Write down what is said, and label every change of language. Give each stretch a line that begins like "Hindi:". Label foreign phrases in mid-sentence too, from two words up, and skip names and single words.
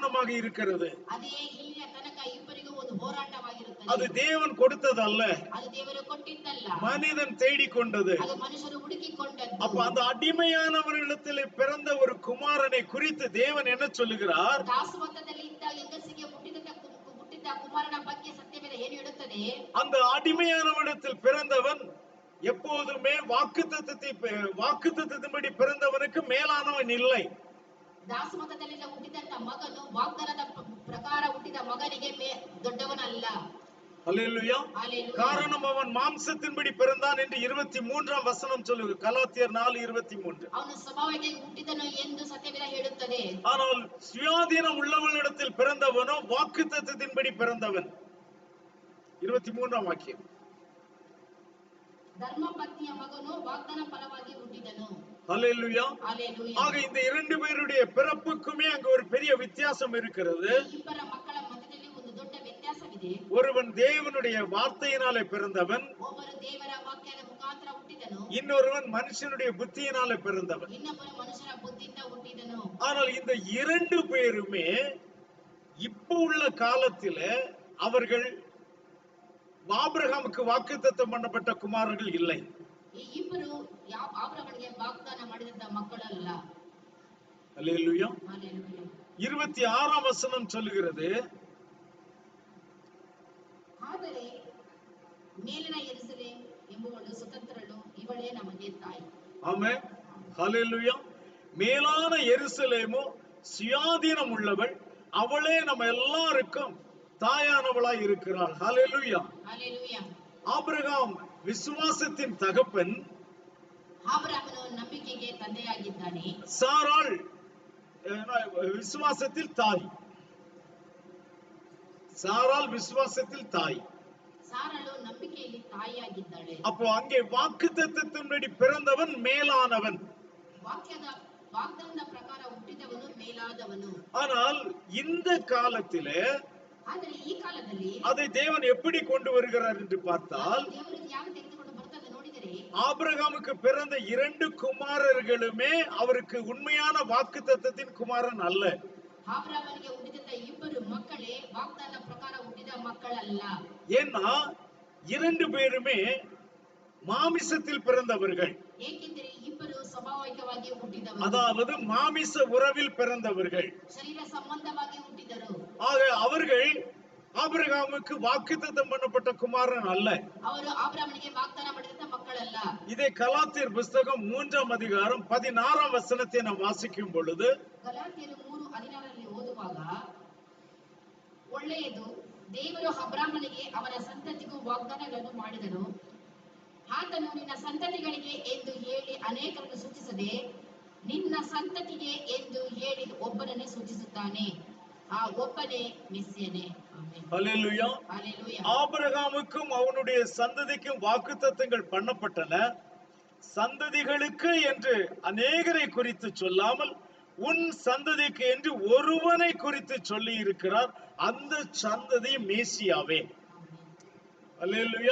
Kannada: ಅದೇ ಇಲ್ಲಿಯ ತನಕ ಇಬ್ಬರಿಗೂ ಒಂದು ಒಂದು ಹೋರಾಟವಾಗಿರುತ್ತದೆ.
Tamil: அது தேவன் கொடுத்ததல்ல,
Kannada: ಅದು ದೇವರು ಕೊಟ್ಟಿದ್ದಲ್ಲ,
Tamil: மனிதன் தேடிக்கொண்டது.
Kannada: ಅದು ಮನುಷ್ಯರು ಹುಡುಕಿಕೊಂಡದ್ದು.
Tamil: அப்ப அந்த அடிமையானவர்களிடத்தில் பிறந்த ஒரு குமாரனை குறித்து தேவன் என்ன சொல்லுகிறார்?
Kannada: ದಾಸತ್ವದಲ್ಲಿ ಇದ್ದ ಹೆಂಗಸಿಗೆ ಹುಟ್ಟಿದ ಕುಮಾರನ ಬಗ್ಗೆ ಸತ್ಯವೇದ ಏನು ಹೇಳುತ್ತದೆ?
Tamil: அந்த அடிமையானவரிடத்தில் பிறந்தவன் எப்போதுமே வாக்குத்தத்தத்தின்படி பிறந்தவனுக்கு மேலானவன் இல்லை.
Kannada: ದಾಸಮತದಲ್ಲಿ ಹುಟ್ಟಿದಂತ ಮಗನು ವಾಗ್ದಾನದ ಪ್ರಕಾರ ಹುಟ್ಟಿದ ಮಗನಿಗೆ ದೊಡ್ಡವನಲ್ಲ.
Tamil: அல்லேலூயா. ஹalleluya. காரணம் அவன் மாம்சத்தின்படி பிறந்தான் என்று 23ஆம் வசனம் சொல்லுது. கலாத்தியர் 4:23.
Kannada: ಅವನು ಸ್ವಭಾವಕ್ಕೆ ಹುಟ್ಟಿದನು ಎಂದು ಸತ್ಯವೇದ ಹೇಳುತ್ತದೆ.
Tamil: ஆனால் சுயாதீனம் உள்ளவனிடத்தில் பிறந்தவனோ வாக்குத்தத்தத்தின்படி பிறந்தவன். 23ஆம் வாக்கியம்.
Kannada: ಧರ್ಮಪತ್ನಿಯ ಮಗನು ವಾಗ್ದಾನ ಫಲವಾಗಿ ಹುಟ್ಟಿದನು.
Tamil: ஹalleluya. ஹalleluya. ஆக இந்த இரண்டு பேருடைய பிறப்புக்குமே அங்க ஒரு பெரிய வித்தியாசம் இருக்கிறது.
Kannada: ಇಬ್ಬರ ಮಕ್ಕಳ ಮಧ್ಯದಲ್ಲಿ ಒಂದು ದೊಡ್ಡ ವ್ಯತ್ಯಾಸವಿದೆ.
Tamil: ஒருவன் தேவனுடைய வார்த்தையினாலே பிறந்தவன்,
Kannada: ಒಬ್ಬರು ದೇವರ ವಾಕ್ಯದ ಮುಖಾಂತರ ಹುಟ್ಟಿದನು.
Tamil: இன்னொருவன் மனுஷனுடைய புத்தியினாலே பிறந்தவன்.
Kannada: ಇನ್ನೊಬ್ಬರು ಮನುಷ್ಯನ ಬುದ್ಧಿಯಿಂದ ಹುಟ್ಟಿದನು.
Tamil: ஆனால் இந்த இரண்டு பேருமே இப்போ உள்ள காலத்திலே அவர்கள் ஆபிரகாமுக்கு வாக்குத்தத்தம் பண்ணப்பட்ட குமாரர்கள் இல்லை.
Kannada: ಈ ಇಬ್ಬರು ಆಬ್ರಹಾಮನಿಗೆ ವಾಗ್ದಾನ ಮಾಡಿದಂತ ಮಕ್ಕಳಲ್ಲ.
Tamil: அல்லேலூயா. ஹalleluya. 26ஆம் வசனம் சொல்லுகிறது,
Kannada: ಆದರೆ ಮೇಲಿನ ಯೆರೂಸಲೇಮ್ ಎಂಬುವಳು ಸ್ವತಂತ್ರಳು, ಇವಳೇ ನಮಗೆ ತಾಯಿ.
Tamil: ஆமென். ஹalleluya. மேலான எருசலேமோ சுயாதீனம் உள்ளவள், அவளே நம்ம எல்லாருக்கும் தாயானவளாய் இருக்கிறாள். ஹalleluya. ஹalleluya. ஆபிரகாம் விசுவாசத்தின் தகப்பன்,
Kannada: ஆபிரகாமನು ನಂಬಿಕೆಗೆ ತಂದೆಯಾಗಿದ್ದಾನೆ.
Tamil: சாராள் விசுவாசத்தில் தாய். சாராள் விசுவாசத்தில் தாய்.
Kannada: ಸಾರಳು ನಂಬಿಕೆಯಲ್ಲಿ ತಾಯಿಯಾಗಿದ್ದಾಳೆ.
Tamil: அப்போ அங்கே வாக்குத்தத்தத்தின்படி பிறந்தவன் மேலானவன்.
Kannada: ವಾಗ್ದಾನದ ಪ್ರಕಾರ ಹುಟ್ಟಿದವನು ಮೇಲಾದವನು.
Tamil: ஆனால் இந்த காலத்திலே
Kannada: ಆದರೆ ಈ ಕಾಲದಲ್ಲಿ
Tamil: அதை தேவன் எப்படி கொண்டு வருகிறார் என்று பார்த்தால்,
Kannada: ದೇವರು ಯಾವ ತೆಗೆದುಕೊಂಡು ಬರ್ತದೆ ನೋಡಿದರೆ,
Tamil: ஆபிரகாமுக்கு பிறந்த இரண்டு குமாரர்களுமே அவருக்கு உண்மையான வாக்குத்தத்தத்தின் குமாரன் அல்ல.
Kannada: ಆಬ್ರಹಾಮನಿಗೆ ಹುಟ್ಟಿದ ಇಬ್ಬರು ಮಕ್ಕಳೇ ವಾಗ್ದಾನ ಪ್ರಕಾರ ಹುಟ್ಟಿದ ಮಕ್ಕಳಲ್ಲ.
Tamil: ஏன்னா இரண்டு பேருமே மாமிசத்தில் பிறந்தவர்கள்.
Kannada: ಏಕೆಂದರೆ ಇಬ್ಬರು ಸ್ವಾಭಾವಿಕವಾಗಿ ಹುಟ್ಟಿದವರು,
Tamil: அதாவது மாமிச உறவில் பிறந்தவர்கள்.
Kannada: ಶರೀರ ಸಂಬಂಧವಾಗಿ ಹುಟ್ಟಿದರು.
Tamil: ஆக அவர்கள் ஆபிரகாமுக்கு வாக்குத்தத்தம் பண்ணப்பட்ட குமாரன் அல்ல.
Kannada: ಅವರು ಆಬ್ರಹಾಮನಿಗೆ ವಾಗ್ದಾನ ಮಾಡಿದಂತ ಮಕ್ಕಳಲ್ಲ.
Tamil: இதை கலாத்தியர் புஸ்தகம் 3ஆம் அதிகாரம் 16ஆம் வசனத்தை நாம் வாசிக்கும் பொழுது,
Kannada: ಗಲಾತ್ಯರು 3:16 ಓದುವಾಗ, ಒಳ್ಳೆಯದು, ದೇವರು ಅಬ್ರಹಾಮನಿಗೆ ಅವನ ಸಂತತಿಗೂ ವಾಗ್ದಾನಗಳನ್ನು ಮಾಡಿದನು. ಆತನು ನಿನ್ನ ಸಂತತಿಗಳಿಗೆ ಎಂದು ಹೇಳಿ ಅನೇಕರನ್ನು ಸೂಚಿಸದೆ ನಿನ್ನ ಸಂತತಿಗೆ ಎಂದು ಹೇಳಿ ಒಬ್ಬನನ್ನೇ ಸೂಚಿಸುತ್ತಾನೆ. ಆ ಒಬ್ಬನೇ ಮೆಸ್ಸಿಯನೇ. ಆಮೆನ್.
Tamil: ஹல்லேலூயா. ஹalleluya. ஆபிரகாமுக்கும் அவனுடைய சந்ததிக்கும் வாக்குத்தத்தங்கள் பண்ணப்பட்டன. சந்ததிகளுக்கு என்று அநேகரை குறித்து சொல்லாமல் உன் சந்ததிக்கு என்று ஒருவனை குறித்து சொல்லி இருக்கிறார். அந்த சந்ததி மேசியாவே. அல்லேலூயா.